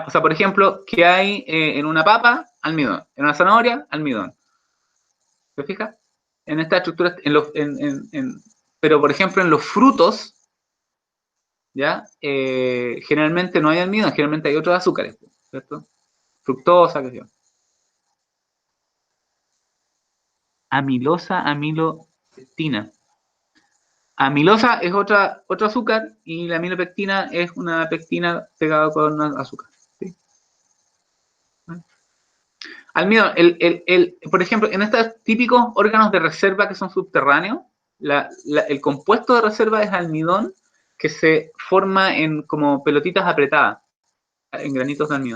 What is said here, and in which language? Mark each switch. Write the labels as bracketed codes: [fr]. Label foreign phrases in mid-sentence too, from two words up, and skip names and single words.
[es] O sea, por ejemplo, ¿qué hay en una papa? Almidón. En una zanahoria, almidón. ¿Te fijas? En esta estructura, pero por ejemplo, en los frutos, ¿ya? Generalmente no hay almidón, generalmente hay otros azúcares, ¿cierto? Fructosa, qué sé yo. Amilosa, amilopectina. Amilosa es otro azúcar y la amilopectina es una pectina pegada con azúcar. ¿Sí? Almidón, por ejemplo, en estos típicos órganos de reserva que son subterráneos, el compuesto de reserva es almidón que se forma en como pelotitas apretadas, en granitos de almidón.